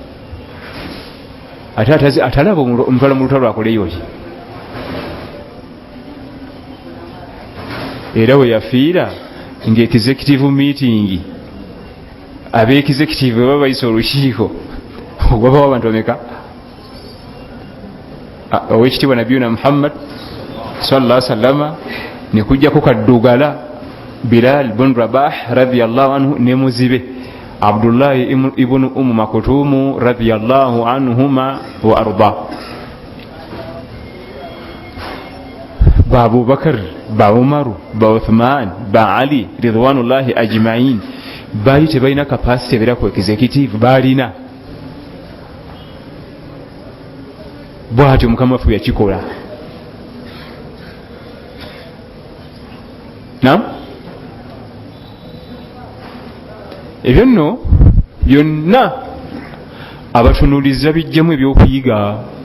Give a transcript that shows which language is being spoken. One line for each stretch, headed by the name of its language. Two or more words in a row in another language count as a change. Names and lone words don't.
Ganda: ate atalaba omutwala mu lutalo akoleyo ki era we yafiira nga
English: executive meeting
Ganda: abe executive baba bayisa olukiiko wabawo abantu bameka owekitiibwa nabiyuna Muhammad
Arabic: صلى الله عليه وسلم
Ganda: ne kujjako kaddugala Bilal bin Rabah
Arabic: رضي الله عنه
Ganda: ne muzibe Abdullah ibn Maktumu
Arabic: رضي الله عنهما وأرضاه
Ganda: ba Abu Bakar ba Umaru ba Uthman ba Ali
Arabic: رضوان الله أجمعين
Ganda: bali tebalina capacity ebera ku executive balina bwati mukama fu yakikola ebyo nno byonna abatunuulizi babijjamu ebyokuyiga